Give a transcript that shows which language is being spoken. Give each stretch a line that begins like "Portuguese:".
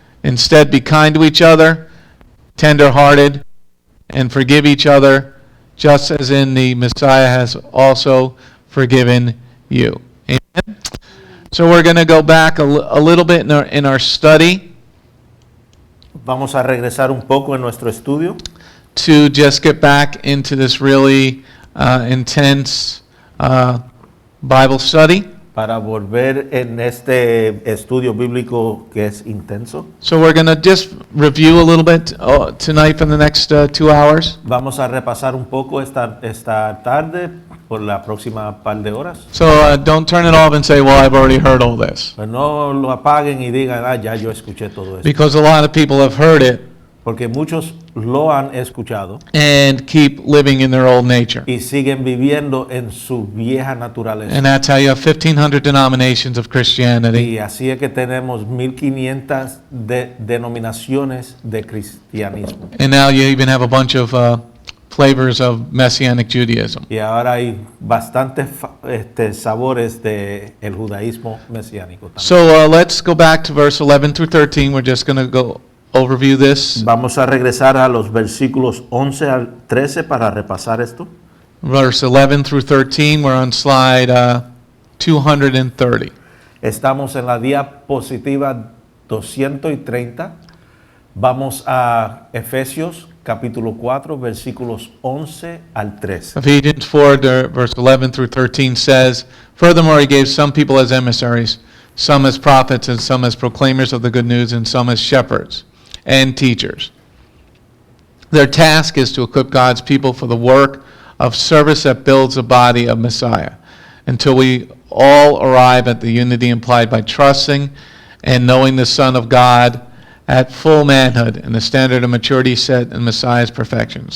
English: Instead, be kind to each other, tender-hearted, and forgive each other, just as in the Messiah has also forgiven you. Amen? So we're going to go back a little bit in our study.
Spanish: Vamos a regresar un poco en nuestro estudio
English: to just get back into this really intense Bible study.
Spanish: para volver en este estudio bíblico que es intenso.
English: So we're going to just review a little bit tonight for the next 2 hours.
Spanish: Vamos a repasar un poco esta tarde por la próxima par de horas.
English: So don't turn it off and say, well, I've already heard all this.
Spanish: Pero no lo apaguen y digan, ya yo escuché todo esto.
English: Because a lot of people have heard it
Spanish: Porque muchos lo han escuchado
English: and keep living in their old nature.
Spanish: y siguen viviendo en su vieja naturaleza.
English: And that's how you have 1,500 denominations of Christianity.
Spanish: Y así es que tenemos 1500 denominaciones de cristianismo.
English: And now you even have a bunch of flavors of Messianic Judaism.
Spanish: Y ahora hay bastantes sabores de el judaísmo mesiánico también.
English: So let's go back to verse 11 through 13. We're just going to go overview this.
Spanish: Vamos a regresar a los versículos 11 al 13 para repasar esto.
English: Verse 11 through 13, we're on slide 230.
Spanish: Estamos en la diapositiva 230. Vamos a Efesios capítulo 4, versículos 11 al 13.
English: Ephesians 4, verse 11 through 13 says, "Furthermore, he gave some people as emissaries, some as prophets, and some as proclaimers of the good news, and some as shepherds and teachers. Their task is to equip God's people for the work of service that builds the body of Messiah, until we all arrive at the unity implied by trusting and knowing the Son of God at full manhood and the standard of maturity set in Messiah's perfection."